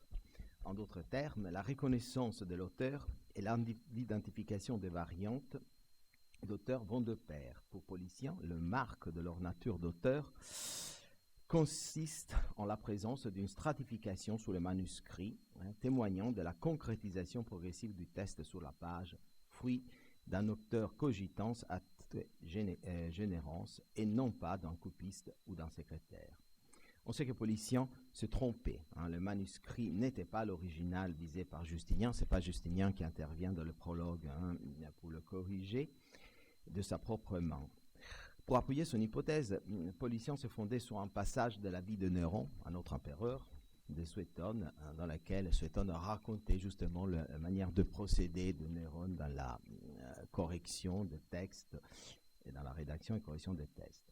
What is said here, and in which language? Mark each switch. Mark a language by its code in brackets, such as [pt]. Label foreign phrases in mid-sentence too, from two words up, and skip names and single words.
[fr] En d'autres termes, la reconnaissance de l'auteur et l'identification des variantes d'auteur vont de pair. Pour Polician, le marque de leur nature d'auteur consiste en la présence d'une stratification sur le manuscrit, témoignant de la concrétisation progressive du texte sur la page, fruit d'un auteur [la] cogitans ad generans [fr] et non pas d'un copiste ou d'un secrétaire. On sait que Polician se trompait. Le manuscrit n'était pas l'original visé par Justinien. Ce n'est pas Justinien qui intervient dans le prologue pour le corriger de sa propre main. Pour appuyer son hypothèse, Polician se fondait sur un passage de la vie de Néron, un autre empereur, de Suétone, dans laquelle Suétone racontait justement la manière de procéder de Néron dans la correction des textes et dans la rédaction et correction des textes.